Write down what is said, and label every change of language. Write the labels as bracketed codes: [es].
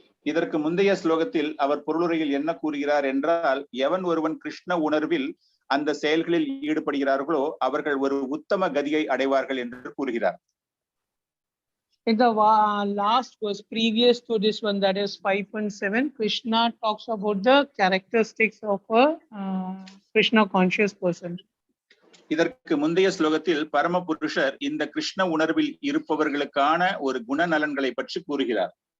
[ta] இதற்கு முந்தைய ஸ்லோகத்தில் அவர் பொருளுரையில் என்ன கூறுகிறார் என்றால், எவன் ஒருவன் கிருஷ்ண உணர்வில் அந்த செயல்களில் ஈடுபடுகிறார்களோ அவர்கள் ஒரு உத்தம கதியை அடைவார்கள் என்று கூறுகிறார். [en] In the last verse previous to this one, that is 5.7, Krishna talks about the characteristics of a Krishna conscious person. [ta] இதற்கு முந்தைய ஸ்லோகத்தில் பரமபுருஷர் இந்த கிருஷ்ண உணர்வில் இருப்பவர்களுக்கான ஒரு குணநலன்களை பற்றி கூறுகிறார்.